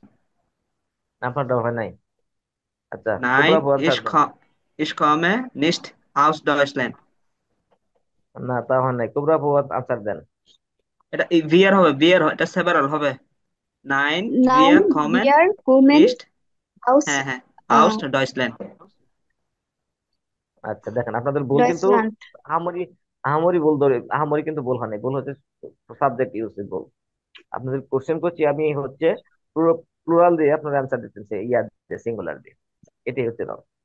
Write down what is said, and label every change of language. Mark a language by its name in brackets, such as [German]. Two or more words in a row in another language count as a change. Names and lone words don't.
[Bangla] আপনারটা হয় নাই। আচ্ছা, নাইন কুবরা ফুয়াদ ইস স্যার দেন। [German] Ich komme nicht aus Deutschland. [Bangla] না, তা হয় নাই, কুবরা ফুয়াদ আনসার দেন। এটা ভিয়ার হবে, ভিয়ার এটা সেভারাল হবে। [German] Nein wir Nein, কমে wir kommen নিস্ট, aus [Bangla] হ্যাঁ হ্যাঁ, äh, [German] aus Deutschland. [Bangla] আচ্ছা দেখেন, আপনাদের ভুল কিন্তু [German] Deutschland. [Bangla] আহামরি, আহামরি ভুল ধরে, আহামরি কিন্তু ভুল হয় নাই, ভুল হচ্ছে সাবজেক্ট ইউজের ভুল। আপনাদের কোশ্চেন করছি আমি হচ্ছে প্লুরাল দিয়ে আপনার অ্যান্সার দিতেছে, ইয়ার দিয়ে, সিঙ্গুলার দিয়ে, এটাই হচ্ছে না।